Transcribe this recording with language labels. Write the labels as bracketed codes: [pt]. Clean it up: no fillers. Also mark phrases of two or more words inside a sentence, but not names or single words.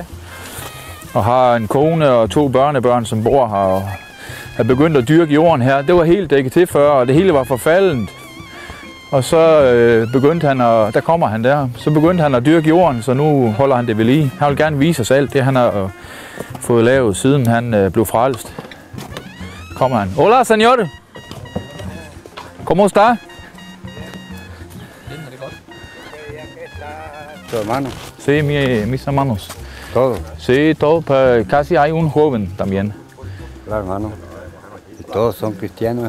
[da] Og har en kone og 2 børnebørn, som bor her og er begyndt at dyrke jorden her. Det var helt dækket til før, og det hele var forfaldent. Og så begyndte han at, der kommer han der, så begyndte han at dyrke jorden, så nu holder han det ved lige. Han vil gerne vise os alt det, han har fået lavet, siden han blev frelst. Kommer han. [es] Hola, señor! ¿Cómo está? ¿Tu hermano? Sí, mis hermanos. ¿Todo? Sí, todo. Casi hay un joven también. Claro, hermano. ¿Y todos son cristianos?